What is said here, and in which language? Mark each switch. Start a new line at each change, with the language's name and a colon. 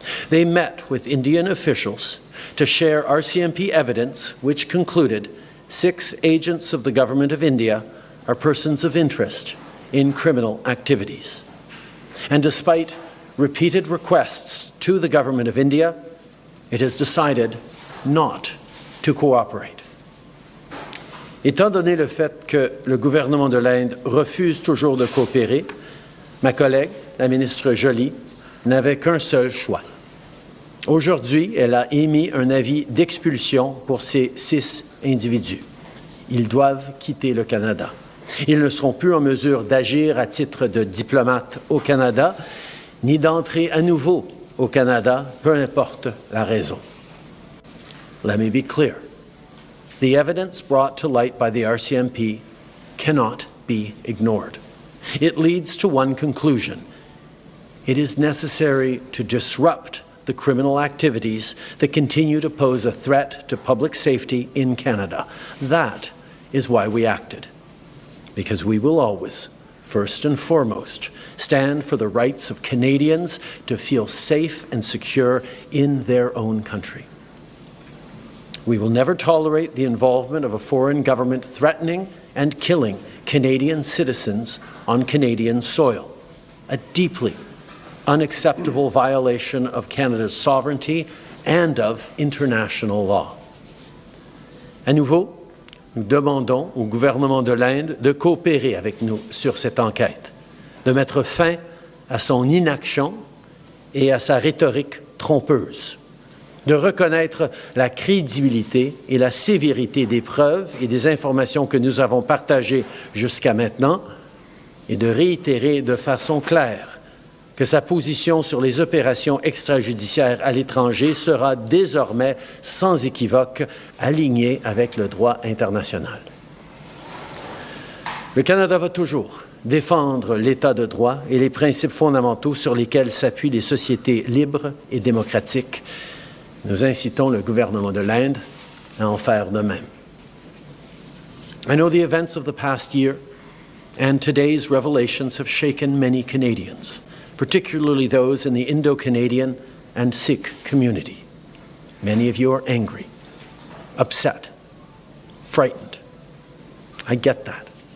English: They met with Indian officials to share RCMP evidence which concluded 6 agents of the Government of India are persons of interest in criminal activities. And despite repeated requests to the Government of India, it has decided not to cooperate.
French: Étant donné le fait que le gouvernement de l'Inde refuse toujours de coopérer, ma collègue, la ministre Joly, n'avait qu'un seul choix. Aujourd'hui, elle a émis un avis d'expulsion pour ces 6 individus. Ils doivent quitter le Canada. Ils ne seront plus en mesure d'agir à titre de diplomates au Canada, ni d'entrer à nouveau au Canada, peu importe la raison.
English: Let me be clear. The evidence brought to light by the RCMP cannot be ignored. It leads to one conclusion. It is necessary to disrupt the criminal activities that continue to pose a threat to public safety in Canada. That is why we acted. Because we will always, first and foremost, stand for the rights of Canadians to feel safe and secure in their own country. We will never tolerate the involvement of a foreign government threatening and killing Canadian citizens on Canadian soil, a deeply unacceptable violation of Canada's sovereignty and of international law.
French: À nouveau, nous demandons au gouvernement de l'Inde de coopérer avec nous sur cette enquête, de mettre fin à son inaction et à sa rhétorique trompeuse, de reconnaître la crédibilité et la sévérité des preuves et des informations que nous avons partagées jusqu'à maintenant et de réitérer de façon claire que sa position sur les opérations extrajudiciaires à l'étranger sera désormais sans équivoque alignée avec le droit international. Le Canada va toujours défendre l'État de droit et les principes fondamentaux sur lesquels s'appuient les sociétés libres et démocratiques. Nous incitons le gouvernement de l'Inde à en faire de même.
English: I know the events of the past year and today's revelations have shaken many Canadians, particularly those in the Indo-Canadian and Sikh community. Many of you are angry, upset, frightened. I get that.